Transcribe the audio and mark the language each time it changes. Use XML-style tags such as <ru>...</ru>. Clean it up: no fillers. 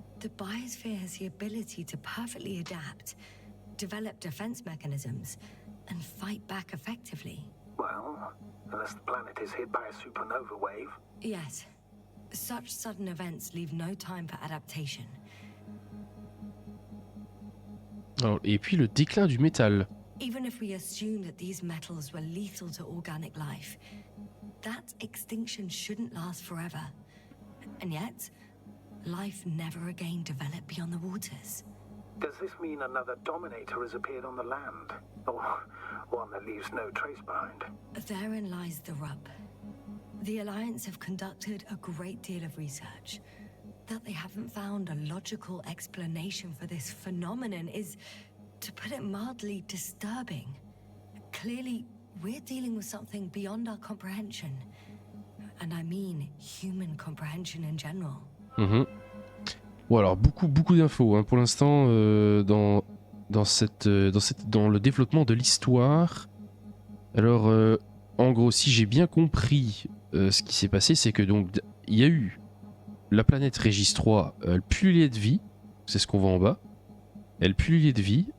<en>The biosphere has the ability to perfectly adapt, develop defense mechanisms, and fight back effectively. Well, unless the planet is hit by a supernova wave. Yes. Such sudden events leave no time for adaptation.</en> <fr>Alors, et puis le déclin du métal.</fr> <en>Even if we assume that these metals were lethal to organic life, that extinction shouldn't last forever. And yet, life never again developed beyond the waters. Does this mean another dominator has appeared on the land? Or one that leaves no trace behind? Therein lies the rub. The Alliance have conducted a great deal of research. That they haven't found a logical explanation for this phenomenon is, to put it mildly, disturbing. Clearly, we're dealing with something beyond our comprehension. And I mean human comprehension in general. Mhm.</en> <fr>Bon alors beaucoup d'infos hein, pour l'instant dans le développement de l'histoire. Alors en gros si j'ai bien compris ce qui s'est passé, c'est que donc il y a eu la planète Régis 3, elle pullulait de vie, c'est ce qu'on voit en bas. Elle pullulait de vie.</fr>